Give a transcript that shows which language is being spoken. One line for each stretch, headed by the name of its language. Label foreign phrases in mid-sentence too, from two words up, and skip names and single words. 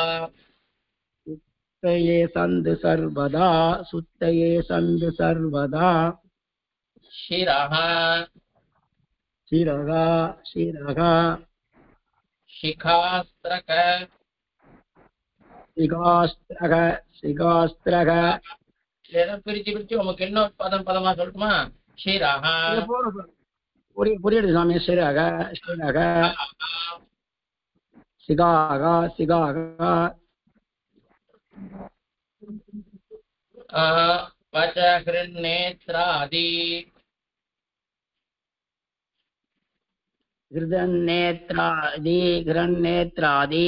Sanskrit: सुत्तये सन्तु सर्वदा सुत्तये सन्तु सर्वदा शिरः शिरः शिरः शिखास्त्रक शिखास्त्रः शिखास्त्रः
Tamil: பிரிச்சு பிரிச்சு உமக்கு இன்னொரு பதம் பதமா சொல்லட்டுமா शिरः புரியுது சாமி
Sanskrit: शिरः शिरः शिखाः शिखाः वच हृन्नेत्रादि हृदन्नेत्रादि हृन्नेत्रादि